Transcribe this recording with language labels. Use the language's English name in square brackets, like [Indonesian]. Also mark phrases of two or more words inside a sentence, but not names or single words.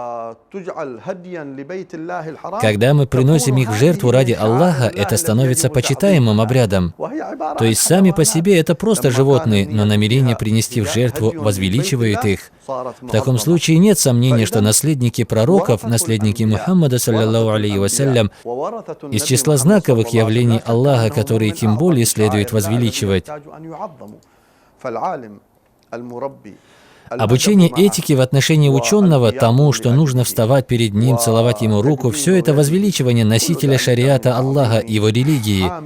[Russian] Когда мы приносим их в жертву ради Аллаха, это становится почитаемым обрядом. То есть сами по себе это просто животные, но намерение принести в жертву возвеличивает их. В таком случае нет сомнения, что наследники пророков, наследники Мухаммада, [Arabic] صلى الله عليه وسلم, [Russian] из числа знаковых явлений Аллаха, которые тем более следует возвеличивать. Обучение этике в отношении ученого тому, что нужно вставать перед ним, целовать ему руку, все это возвеличивание носителя шариата Аллаха, его религии.